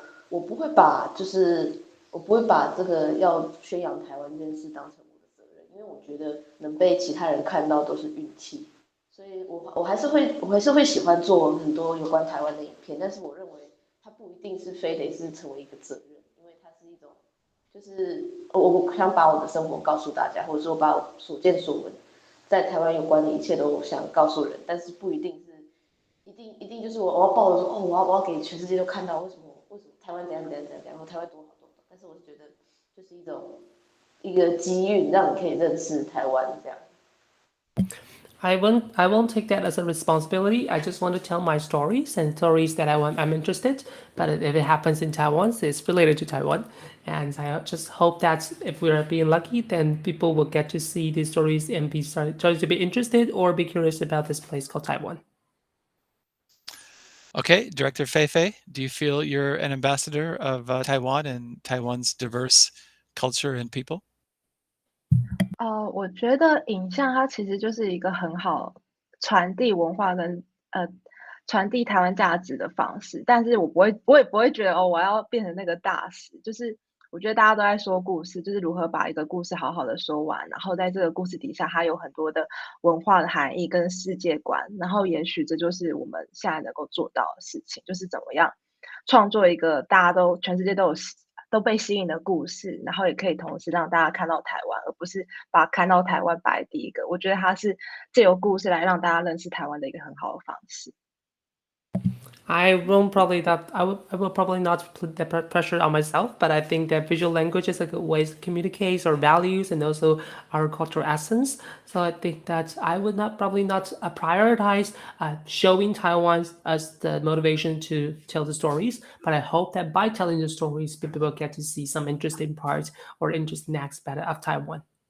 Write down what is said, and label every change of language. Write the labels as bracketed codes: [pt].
[zh] 我不会把我不会把这个要宣扬台湾这件事当成我的责任，因为我觉得能被其他人看到都是运气，所以我还是会喜欢做很多有关台湾的影片，但是我认为它不一定是非得是成为一个责任，因为它是一种就是我想把我的生活告诉大家，或者说把我所见所闻在台湾有关的一切都想告诉人，但是不一定是一定就是我要抱着说，我要给全世界都看到为什么台湾怎样，然后台湾多好。但是我是觉得就是一个机遇，让你可以认识台湾这样。 [en] I won't take that as a responsibility. I just want to tell my stories and stories that I'm interested. But if it happens in Taiwan, so it's related to Taiwan. And I just hope that if we're being lucky, then people will get to see these stories and be started to be interested or be curious about this place called Taiwan. Okay, Director Fei Fei, do you feel you're an ambassador of Taiwan and Taiwan's diverse culture and people? [zh] 我觉得影像它其实就是一个很好传递文化跟传递台湾价值的方式，但是我也不会觉得我要变成那个大使，就是我觉得大家都在说故事，就是如何把一个故事好好的说完，然后在这个故事底下，它有很多的文化的含义跟世界观，然后也许这就是我们现在能够做到的事情，就是怎么样创作一个大家全世界都被吸引的故事，然后也可以同时让大家看到台湾，而不是把看到台湾摆第一个。我觉得它是借由故事来让大家认识台湾的一个很好的方式。 [en] I will probably not put that pressure on myself, but I think that visual language is a good way to communicate our values and also our cultural essence. So I think that I would probably not prioritize showing Taiwan as the motivation to tell the stories, but I hope that by telling the stories, people will get to see some interesting parts or interesting aspects of Taiwan.